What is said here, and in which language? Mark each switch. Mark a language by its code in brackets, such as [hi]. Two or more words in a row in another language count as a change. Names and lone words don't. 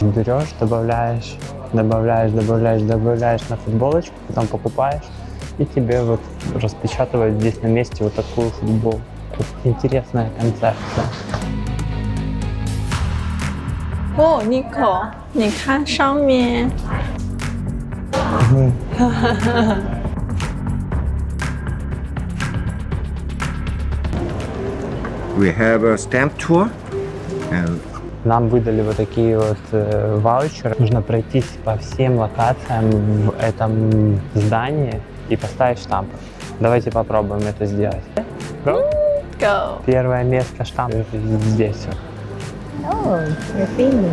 [ru] Берешь, добавляешь на футболочку, потом покупаешь, и тебе вот распечатывают здесь на месте вот такую футболку. Интересная концепция. О, Нико, [zh] 你看上面。 [en] We have a stamp tour. And [ru] Нам выдали вот такие вот ваучеры. Нужно пройтись по всем локациям в этом здании и поставить штампы. Давайте попробуем это сделать. [en] Go. Go. [ru] Первое место штамп здесь. [en] Oh, you're